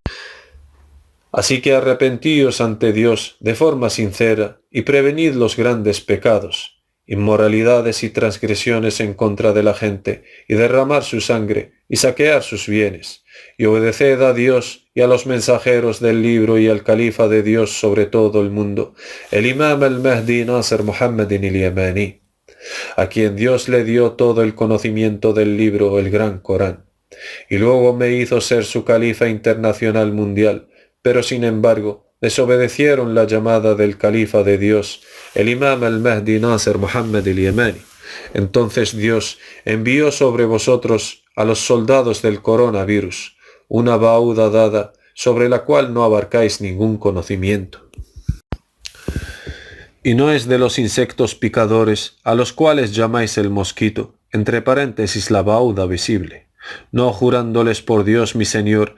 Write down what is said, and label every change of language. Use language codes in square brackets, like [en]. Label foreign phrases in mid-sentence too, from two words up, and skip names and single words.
[es] Así que arrepentíos ante Dios de forma sincera y prevenid los grandes pecados, inmoralidades y transgresiones en contra de la gente, y derramar su sangre y saquear sus bienes, y obedeced a Dios y a los mensajeros del libro y al califa de Dios sobre todo el mundo, el imam al-Mahdi Nasr Muhammadin al-Yamani, a quien Dios le dio todo el conocimiento del libro, el Gran Corán, y luego me hizo ser su califa internacional mundial. Pero sin embargo, desobedecieron la llamada del califa de Dios, el imam al-Mahdi Nasr Muhammad al-Yamani. Entonces Dios envió sobre vosotros a los soldados del coronavirus, una bauda dada sobre la cual no abarcáis ningún conocimiento. Y no es de los insectos picadores a los cuales llamáis el mosquito, entre paréntesis la bauda visible, no jurándoles por Dios mi Señor.